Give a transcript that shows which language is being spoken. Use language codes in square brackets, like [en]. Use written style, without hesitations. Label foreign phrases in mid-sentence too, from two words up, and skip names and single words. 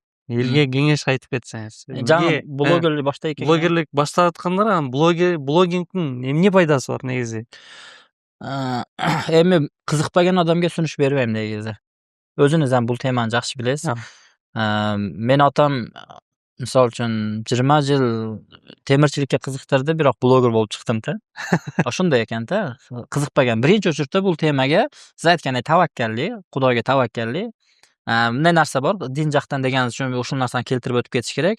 [ky] Элге кеңеш айтып кетсеңиз. Жаңы блогерлик баштайт экен. Блогерлик баштап аткандар, анан блогингдин эмне пайдасы бар негизи? Эми кызыкпаган адамга сүнүш бербейм негизи. Өзүңүз ham бул теманы жакшы билесиз. Мен атам [uz] misol uchun 20 yil temirchilikka qiziqtirdi, biroq bloger bo'lib chiqdim-da. Shunday ekan-da. Qiziqmagan. Birinchi o'chirda bu temaga siz aytgandek tavakkallik, Xudoga tavakkallik. Bunday narsa bor, din jaqdan deganingiz uchun o'sha narsani keltirib o'tib ketish kerak.